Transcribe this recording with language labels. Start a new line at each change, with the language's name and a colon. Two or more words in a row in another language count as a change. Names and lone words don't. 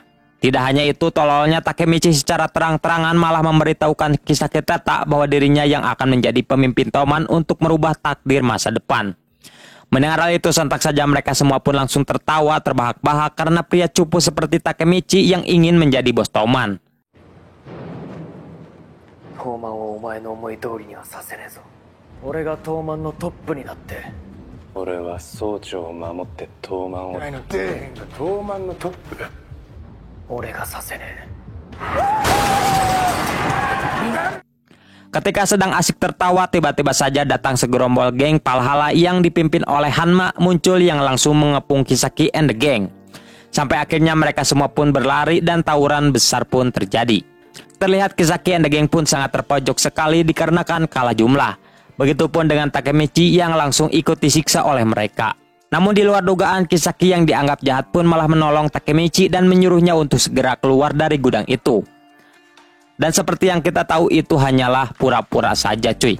Indonesian: Tidak hanya itu, tololnya Takemichi secara terang-terangan malah memberitahukan Kisaki Teta bahwa dirinya yang akan menjadi pemimpin Toman untuk merubah takdir masa depan. Mendengar hal itu sontak saja mereka semua pun langsung tertawa terbahak-bahak karena pria cupu seperti Takemichi yang ingin menjadi bos Toman.
Japanese: Toman をお前の思い通りにはさせねえぞ。俺が東卍のトップになって。俺は総長を守って東卍を。お前の底辺が東卍のトップ。俺がさせねえ。
Indonesian: Ketika sedang asik tertawa, tiba-tiba saja datang segerombol geng Valhalla yang dipimpin oleh Hanma muncul yang langsung mengepung
English: Kisaki and the gang.
Indonesian: Sampai akhirnya mereka semua pun berlari dan tawuran besar pun terjadi. Terlihat
English: Kisaki and the gang
Indonesian: pun sangat terpojok sekali dikarenakan kalah jumlah. Begitupun dengan Takemichi yang langsung ikut disiksa oleh mereka. Namun di luar dugaan, Kisaki yang dianggap jahat pun malah menolong Takemichi dan menyuruhnya untuk segera keluar dari gudang itu. Dan seperti yang kita tahu itu hanyalah pura-pura saja cuy.